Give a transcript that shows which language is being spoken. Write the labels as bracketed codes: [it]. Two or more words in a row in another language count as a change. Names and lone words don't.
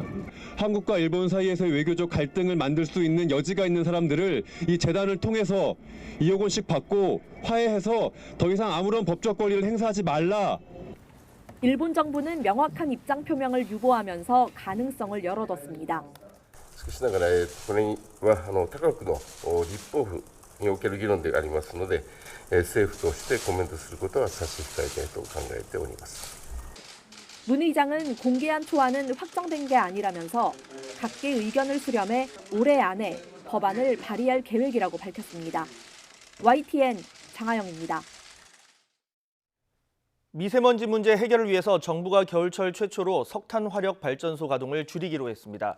[ko] 한국과 일본 사이에서의 외교적 갈등을 만들 수 있는 여지가 있는 사람들을 이 재단을 통해서 2억 원씩 받고 화해해서 더 이상 아무런 법적 권리를 행사하지 말라. 일본 정부는 명확한 입장 표명을 유보하면서 가능성을 열어뒀습니다. [ja] しかしながら、これは他国の立法府における議論でありますので、政府としてコメントすることは差し控えたいと考えております。 [ko] 문 의장은 공개한 초안은 확정된 게 아니라면서 각계 의견을 수렴해 올해 안에 법안을 발의할 계획이라고 밝혔습니다. YTN 장하영입니다. 미세먼지 문제 해결을 위해서 정부가 겨울철 최초로 석탄 화력 발전소 가동을 줄이기로 했습니다.